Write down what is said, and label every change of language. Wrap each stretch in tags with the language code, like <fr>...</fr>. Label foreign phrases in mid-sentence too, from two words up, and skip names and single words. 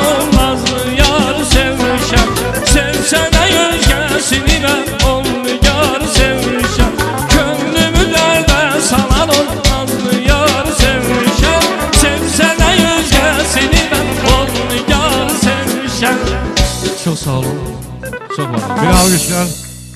<az>olmazdı yar sevmişəm Sevsənə özgəsini mən onu yar sevmişəm Könlümü dərdən salan olmazdı yar sevmişəm Sevsənə özgəsini mən onu yar sevmişəm</az> <tr>Çok sağ olun, çok var olun. Bir alkışlar.</tr>